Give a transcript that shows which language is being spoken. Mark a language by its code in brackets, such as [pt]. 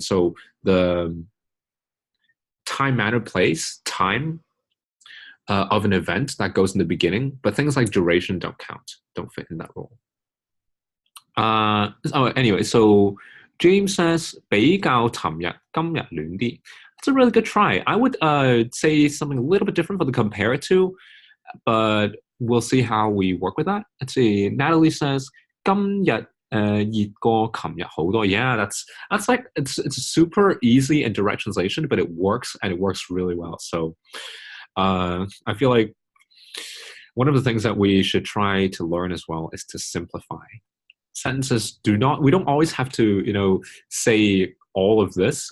[en] So the time, manner, place, time of an event that goes in the beginning, but things like duration don't count, don't fit in that role. Anyway, so James says [zh] 比較尋日今日暖啲. [en] It's a really good try. I would say something a little bit different for the compare to, but we'll see how we work with that. Let's see. [zh] Natalie says 今日熱過琴日好多. [en] Yeah, that's like it's a super easy and direct translation, but it works, and it works really well. So I feel like one of the things that we should try to learn as well is to simplify. Sentences we don't always have to, say all of this.